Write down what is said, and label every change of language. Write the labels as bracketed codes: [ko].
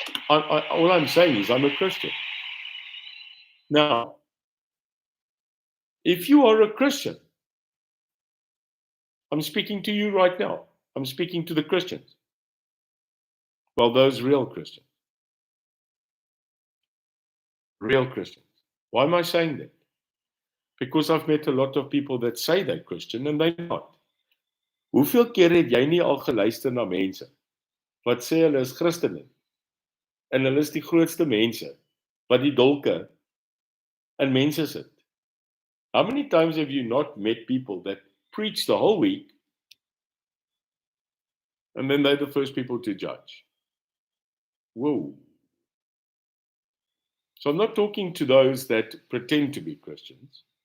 [en] All I'm saying is I'm a Christian. Now, if you are a Christian, I'm speaking to you right now. I'm speaking to the Christians. Well, those real Christians. Real Christians. Why am I saying that? Because I've met a lot of people that say they're Christian and they're not. [af] Hoeveel keer het jy nie al geluister na mense wat sê hulle is Christene en hulle is die grootste mense wat die dolke in mense sit? [en] How many times have you not met people that preach the whole week and then they're the first people to judge? Whoa. So I'm not talking to those that pretend to be Christians.